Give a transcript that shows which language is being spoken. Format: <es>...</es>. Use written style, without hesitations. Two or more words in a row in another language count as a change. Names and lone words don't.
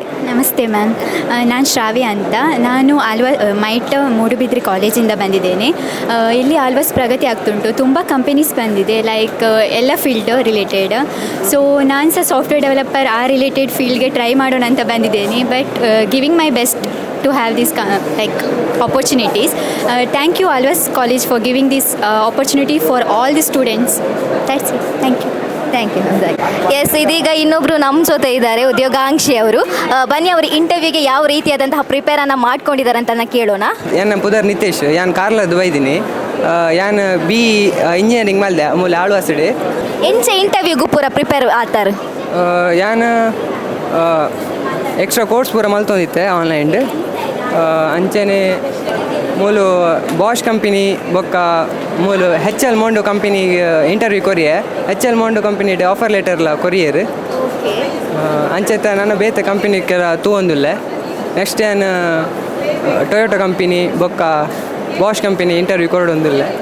<kn>ನಮಸ್ತೆ ಮ್ಯಾಮ್, ನಾನು ಶ್ರಾವ್ಯ ಅಂತ. ನಾನು ಮೈಟ್ ಮೂಡುಬಿದ್ರೆ ಕಾಲೇಜಿಂದ ಬಂದಿದ್ದೇನೆ. ಇಲ್ಲಿ ಆಲ್ವಾಸ್ ಪ್ರಗತಿ ಆಗ್ತುಂಟು. ತುಂಬ ಕಂಪನೀಸ್ ಬಂದಿದೆ, ಲೈಕ್ ಎಲ್ಲ</kn> <en>field related.</en> <kn>ಸೊ ನಾನು ಸಹ</kn> <en>software developer</en> <kn>ಆ</kn> <en>related fieldge</en> <kn>ಟ್ರೈ ಮಾಡೋಣ ಅಂತ ಬಂದಿದ್ದೇನೆ.</kn> <en>But giving my best to have these like opportunities. Thank you Alwas College for giving this opportunity for all the students. That's it. Thank you. Thank you.</en> <kn>ಎಸ್, ಇದೀಗ ಇನ್ನೊಬ್ಬರು ನಮ್ಮ ಜೊತೆ ಇದ್ದಾರೆ, ಉದ್ಯೋಗಾಂಕ್ಷಿ ಅವರು. ಬನ್ನಿ, ಅವರು ಇಂಟರ್ವ್ಯೂಗೆ ಯಾವ ರೀತಿಯಾದಂತಹ ಪ್ರಿಪೇರನ್ನು ಮಾಡ್ಕೊಂಡಿದ್ದಾರೆ ಅಂತ ಕೇಳೋಣ.</kn> <tcy>ಯಾನ್ ಪುದರ್ ನಿತೇಶ್, ಯಾನ್ ಕಾರ್ಲದ್ದು ಬೈದಿನಿ. ಯಾನ್</tcy> <en>B Engineering</en> <tcy>ಮಲ್ದೆ ಮೂಲ ಆಳ್ವಾಸಡೆ. ಎಂಚೆ ಇಂಟರ್ವ್ಯೂಗೂ ಪೂರ ಪ್ರಿಪೇರ್ ಆತಾರೆ? ಯಾನ್</tcy> <en>extra course</en> <tcy>ಪೂರ ಮಲ್ತೊಂದಿತ್ತೆ ಆನ್ಲೈನ್. ಅಂಚನೆ ಮೂಲು ಬಾಷ್ ಕಂಪನಿ ಬೊಕ್ಕ ಮೂಲು HL ಮೊಂಡು ಕಂಪನಿಗೆ ಇಂಟರ್ವ್ಯೂ ಕೊರಿಯೆ. HL ಮೊಂಡು ಕಂಪನಿ</tcy> <en>offer letterla</en> <tcy>ಕೊರಿಯರ್. ಅಂಚೆತ್ತ ನನ್ನ ಬೇತೆ ಕಂಪನಿಗೆ ತೂವೊಂದುಲ್ಲ. ನೆಕ್ಸ್ಟ್ ಏನು ಟೊಯೋಟೋ ಕಂಪನಿ ಬೊಕ್ಕ ಬಾಷ್ ಕಂಪನಿ ಇಂಟರ್ವ್ಯೂ ಕೊರಡೊಂದಿಲ್ಲ.</tcy>